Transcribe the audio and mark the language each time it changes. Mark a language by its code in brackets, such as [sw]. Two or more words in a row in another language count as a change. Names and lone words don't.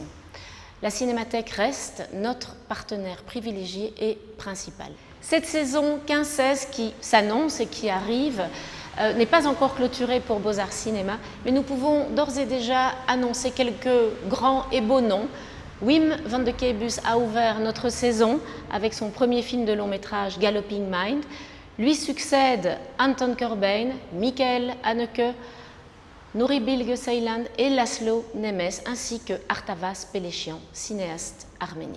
[fr] La Cinémathèque reste notre partenaire privilégié et principal. Cette saison 15-16 qui s'annonce et qui arrive n'est pas encore clôturée pour Beaux-Arts Cinéma, mais nous pouvons d'ores et déjà annoncer quelques grands et beaux noms. Wim van de Kebus a ouvert notre saison avec son premier film de long métrage Galloping Mind. Lui succèdent Anton Corbijn, Michael Haneke, Nuri Bilge Ceylan et Laszlo Nemes, ainsi que Artavas Pelechian, cinéaste arménien.